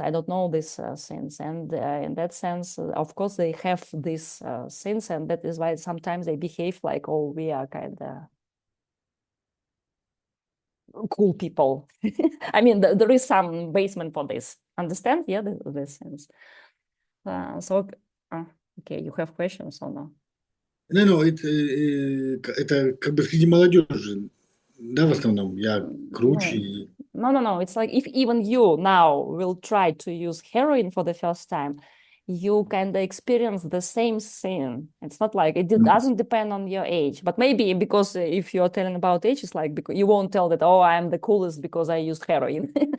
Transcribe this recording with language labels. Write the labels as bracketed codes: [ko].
[en] I don't know these things, and in that sense, of course, they have these things, and that is why sometimes they behave like, oh, we are kind of cool people. There is some basement for this. Understand? Yeah, the sense. Okay, you have questions or no? [ru] No, это как бы среди молодежи, да, в основном, я круче. [en] No. It's like if even you now will try to use heroin for the first time, you can experience the same thing. It's not like it doesn't depend on your age, but maybe because if you're telling about age, it's like because you won't tell that, oh, I'm the coolest because I used heroin.